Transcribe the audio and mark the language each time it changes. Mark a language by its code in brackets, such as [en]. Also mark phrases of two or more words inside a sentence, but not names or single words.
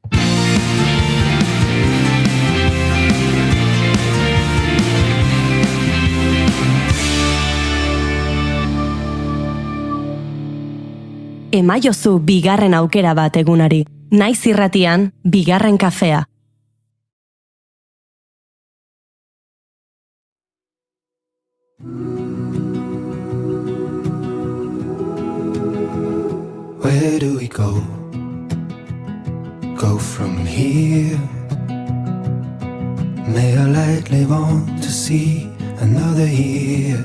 [eu] Emaiozu bigarren aukera bat egunari. Naiz irratian, bigarren kafea. [en] Where do we go? Go from here? May I lightly want to see another year?